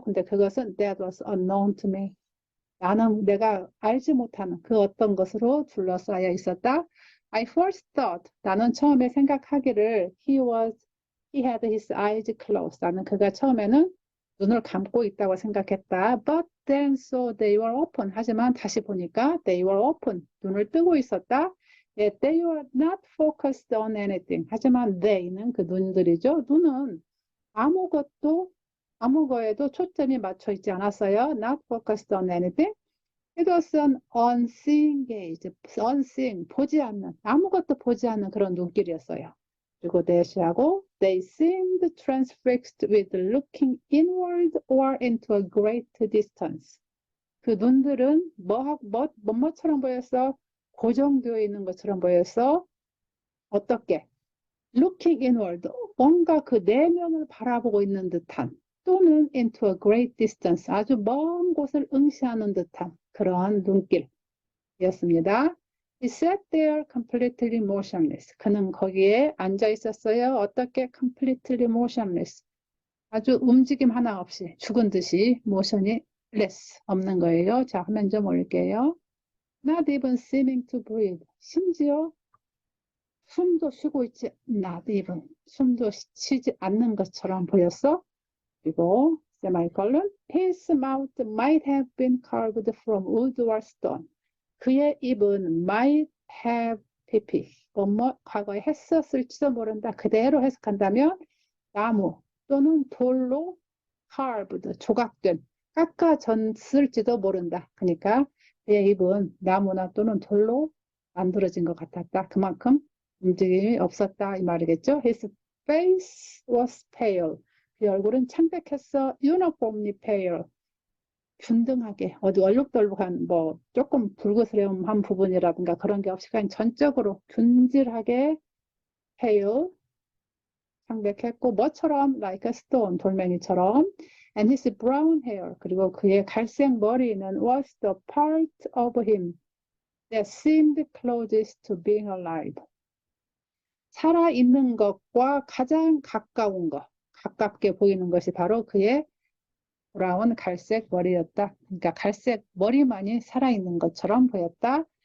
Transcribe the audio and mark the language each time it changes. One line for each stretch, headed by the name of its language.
Korean: 근데 그것은
English: that was unknown to me.
Korean: 나는 내가 알지 못하는 그 어떤 것으로 둘러싸여 있었다.
English: I first thought,
Korean: 나는 처음에 생각하기를
English: he had his eyes closed.
Korean: 나는 그가 처음에는 눈을 감고 있다고 생각했다.
English: But then so they were open.
Korean: 하지만 다시 보니까
English: they were open.
Korean: 눈을 뜨고 있었다.
English: Yet they were not focused on anything.
Korean: 하지만 they는 그 눈들이죠. 눈은 아무거에도 초점이 맞춰 있지 않았어요.
English: Not focused on anything. It was an unseeing gaze.
Korean: unseeing, 보지 않는, 아무것도 보지 않는 그런 눈길이었어요. 그리고 대시하고
English: they seemed transfixed with looking inward or into a great distance.
Korean: 그 눈들은 뭐처럼 보였어? 고정되어 있는 것처럼 보였어. 어떻게?
English: Looking inward,
Korean: 뭔가 그 내면을 바라보고 있는 듯한 또는
English: into a great distance,
Korean: 아주 먼 곳을 응시하는 듯한 그러한 눈길이었습니다.
English: He sat there completely motionless.
Korean: 그는 거기에 앉아 있었어요. 어떻게
English: completely motionless?
Korean: 아주 움직임 하나 없이 죽은 듯이 motion이 less, 없는 거예요. 자, 화면 좀 올릴게요.
English: Not even seeming to breathe.
Korean: 심지어 숨도 쉬고 있지, not even. 숨도 쉬지 않는 것처럼 보였어. 그리고 세마이컬론,
English: his mouth might have been carved from wood or stone.
Korean: 그의 입은 might have pp. 과거에 했었을지도 모른다. 그대로 해석한다면 나무 또는 돌로 carved, 조각된, 깎아졌을지도 모른다. 그러니까 그의 입은 나무나 또는 돌로 만들어진 것 같았다. 그만큼 움직임이 없었다 이 말이겠죠.
English: His face was pale.
Korean: 그 얼굴은 창백했어.
English: uniformly pale.
Korean: 균등하게 어디 얼룩덜룩한 뭐 조금 불그스름한 부분이라든가 그런 게 없이 그냥 전적으로 균질하게 pale, 창백했고 뭐처럼 like a stone, 돌멩이처럼.
English: And his brown hair,
Korean: 그리고 그의 갈색 머리는
English: was the part of him that seemed closest to being alive.
Korean: 살아있는 것과 가장 가까운 것, 가깝게 보이는 것이 바로 그의 브라운 갈색 머리였다. 그러니까 갈색 머리만이 살아있는 것처럼 보였다.